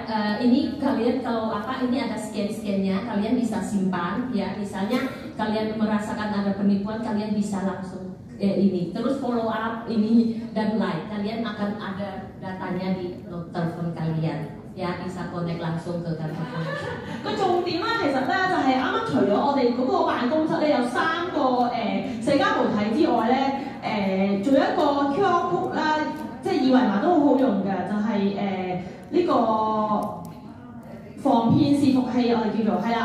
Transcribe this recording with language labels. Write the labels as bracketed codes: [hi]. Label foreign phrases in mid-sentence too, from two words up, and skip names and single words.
[id] Ini kalian kalau ini ada scan-scannya, kalian bisa simpan ya. Misalnya kalian merasakan ada penipuan, kalian bisa langsung ini terus [en] follow up [id] ini dan like, kalian akan ada datanya di telepon kalian ya, bisa connect langsung ke kantor polisi. [yue] 個重點咧，其實咧就係啱啱除咗我哋嗰個辦公室咧有3個社交媒體之外咧，仲有一個 [en] QR code [yue] 啦，即係二維碼都好好用嘅，就係呢個防騙伺服器，我哋叫做係啦。